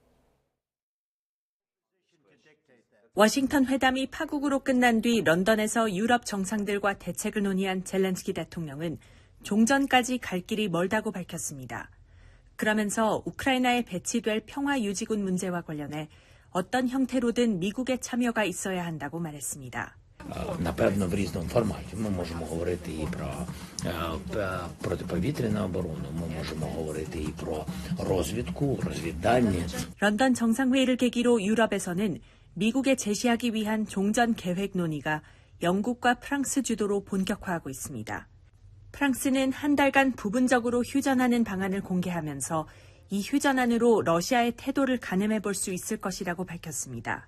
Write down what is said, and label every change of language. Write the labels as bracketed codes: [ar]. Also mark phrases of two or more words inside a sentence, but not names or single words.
[ko] 워싱턴 회담이 파국으로 끝난 뒤 런던에서 유럽 정상들과 대책을 논의한 젤렌스키 대통령은 종전까지 갈 길이 멀다고 밝혔습니다. 그러면서 우크라이나에 배치될 평화유지군 문제와 관련해 어떤 형태로든 미국의 참여가 있어야 한다고 말했습니다. [uk] Напевно, в різному форматі. Ми можемо говорити і про протиповітряну оборону, ми можемо говорити і про розвідку, розвіддані. [ko] 런던 정상회의를 계기로 유럽에서는 미국에 제시하기 위한 종전 계획 논의가 영국과 프랑스 주도로 본격화하고 있습니다. 프랑스는 한 달간 부분적으로 휴전하는 방안을 공개하면서 이 휴전안으로 러시아의 태도를 가늠해 볼 수 있을 것이라고 밝혔습니다.